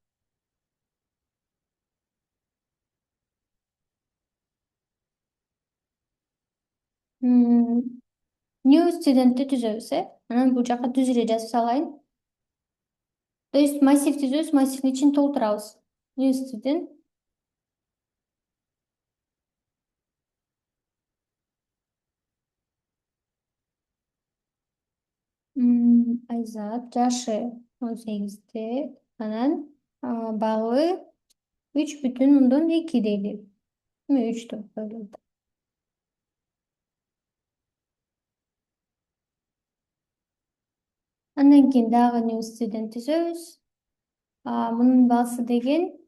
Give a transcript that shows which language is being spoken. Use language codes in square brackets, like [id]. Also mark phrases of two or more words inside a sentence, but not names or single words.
[en] New student'ти [ky] түзөбүз, Анан бул жака түз эле жазып салайын. То есть массив түзөбүз, массивдин ичин толтурабыз. [en] New student. [ky] Айзат, жашы 18-те, анан баллы 3,2 дейли. 3 деп коелу. Андан кийин дагы [en] new student [ky] түзөбүз. Мунун балсы деген